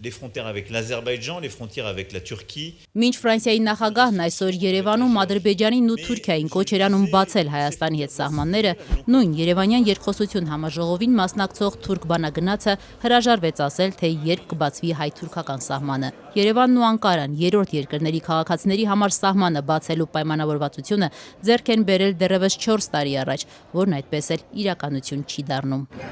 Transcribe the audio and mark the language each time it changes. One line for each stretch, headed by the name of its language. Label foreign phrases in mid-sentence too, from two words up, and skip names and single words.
French: les frontières avec l'Azerbaïdjan, les frontières avec la Turquie.
Armenian: Մինչ Ֆրանսիայի նախագահն այսօր Երևանում Ադրբեջանին ու Թուրքիային կոչ էր անում բացել Հայաստանի հետ սահմանները, նույն Երևանյան երկխոսություն համաժողովին մասնակցող թուրք բանագնացը հրաժարվեց ասել, թե երբ կբացվի հայ-թուրքական սահմանը։ Երևանն ու Անկարան երրորդ երկրների քաղաքացիների համար սահմանը բացելու պայմանավորվածությունը ձեռք են բերել դեռևս 4 տարի առաջ, որն այդպես էլ իրականություն չի դառնում։